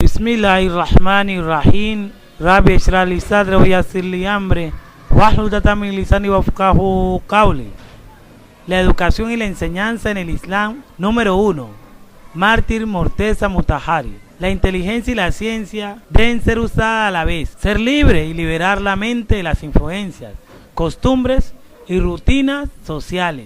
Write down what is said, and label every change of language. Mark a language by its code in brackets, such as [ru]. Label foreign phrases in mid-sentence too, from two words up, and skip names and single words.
[ar] بسم الله الرحمن الرحيم رب اشرح لي صدري ويسر لي أمري واحلل عقدة من لساني يفقهوا قولي. [es] La educación y la enseñanza en el Islam. Número 1. Mártir Morteza Mutahari. La inteligencia y la ciencia deben ser usadas a la vez. Ser libre y liberar la mente de las influencias, costumbres y rutinas sociales.